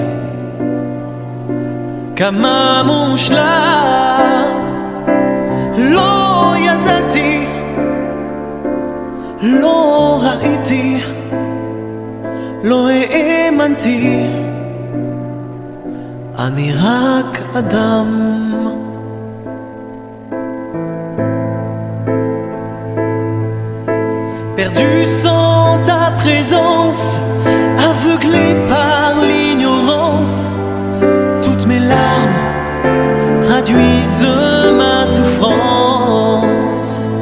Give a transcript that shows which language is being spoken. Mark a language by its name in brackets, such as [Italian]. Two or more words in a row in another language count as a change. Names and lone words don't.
[Hebrew] כמה מושלם, לא ידעתי, לא ראיתי, לא האמנתי, אני רק אדם. [French] Perdu sans ta présence, aveuglé par l'ignorance, toutes mes larmes traduisent ma souffrance.